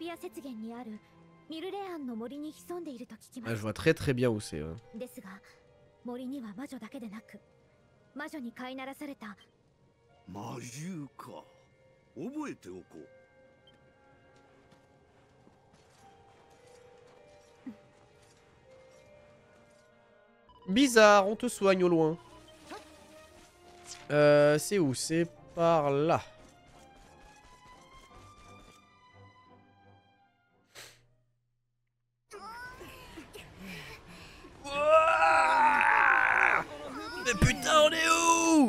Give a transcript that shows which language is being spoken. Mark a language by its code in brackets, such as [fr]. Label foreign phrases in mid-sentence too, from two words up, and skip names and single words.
[fr] Ah, je vois très bien où c'est. Ouais. [ja] 森には魔女だけでなく魔女に飼いならされた魔獣か。覚えておこう。 [fr] Bizarre, on te soigne au loin. C'est où? C'est par là. Mais putain, on est où?